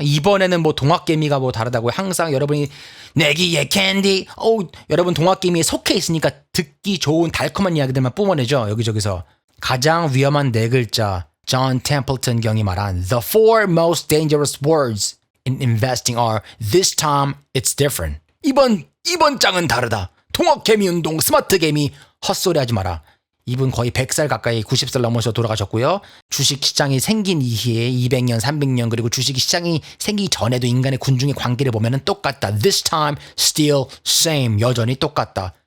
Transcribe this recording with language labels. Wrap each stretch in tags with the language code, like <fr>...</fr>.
<ko>이번에는 동학개미가 다르다고요? 항상 여러분이 내기의 캔디 여러분 동학개미에 속해 있으니까 듣기 좋은 달콤한 이야기들만 뿜어내죠. 여기저기서. 가장 위험한 네 글자 존 템플턴 경이 말한</ko> <en>The four most dangerous words in investing are this time it's different.</en> <ko>이번 장은 다르다. 통합개미 운동, 스마트 개미 헛소리 하지 마라. 이분 거의 100살 가까이 90살 넘어서 돌아가셨고요. 주식시장이 생긴 이후에 200년, 300년 그리고 주식시장이 생기기 전에도 인간의 군중의 관계를 보면 똑같다.</ko> <en>This time still same.</en> <ko>여전히 똑같다.</ko>